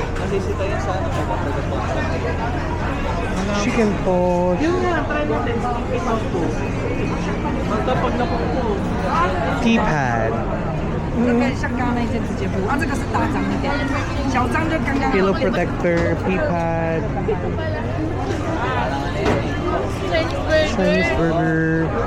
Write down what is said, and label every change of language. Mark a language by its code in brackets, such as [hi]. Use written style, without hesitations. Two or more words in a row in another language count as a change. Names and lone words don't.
[en] Chicken pot. Tea pad. [zh] 这个像刚刚那一件直接补，啊，这个是大张一点，小张就刚刚好。 [en] Pillow protector, pea pad. Chinese burger.